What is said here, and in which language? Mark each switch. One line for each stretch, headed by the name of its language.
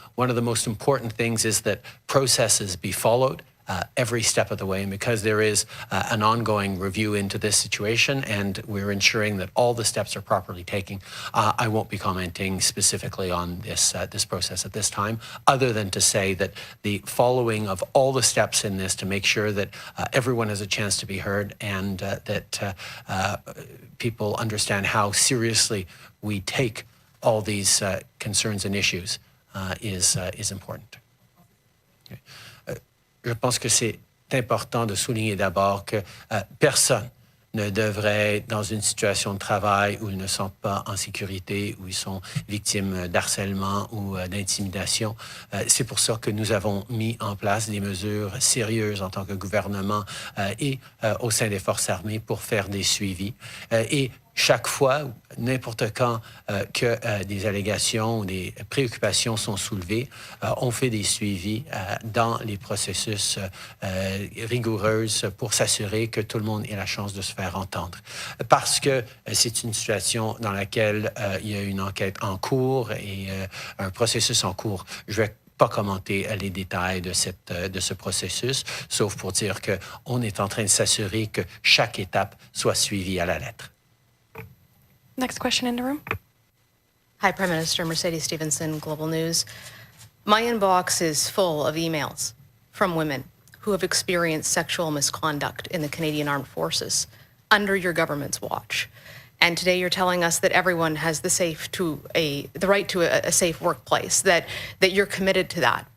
English: One of the most important things is that processes be followed every step of the way, and because there is an ongoing review into this situation and we're ensuring that all the steps are properly taken, I won't be commenting specifically on this process at this time, other than to say that the following of all the steps in this to make sure that everyone has a chance to be heard and that people understand how seriously we take all these concerns and issues is important. Okay.
French: Je pense que c'est important de souligner d'abord que personne ne devrait être dans une situation de travail où ils ne sont pas en sécurité, où ils sont victimes d'harcèlement ou d'intimidation. C'est pour ça que nous avons mis en place des mesures sérieuses en tant que gouvernement et au sein des forces armées pour faire des suivis. Et chaque fois, n'importe quand que des allégations ou des préoccupations sont soulevées, on fait des suivis dans les processus rigoureux pour s'assurer que tout le monde ait la chance de se faire entendre. Parce que c'est une situation dans laquelle il y a une enquête en cours et un processus en cours. Je vais pas commenter les détails de ce processus, sauf pour dire qu'on est en train de s'assurer que chaque étape soit suivie à la lettre.
English: Next question in the room. Hi, Prime Minister. Mercedes Stevenson, Global News. My inbox is full of emails from women who have experienced sexual misconduct in the Canadian Armed Forces under your government's watch. And today you're telling us that everyone has the right to a safe workplace, that you're committed to that.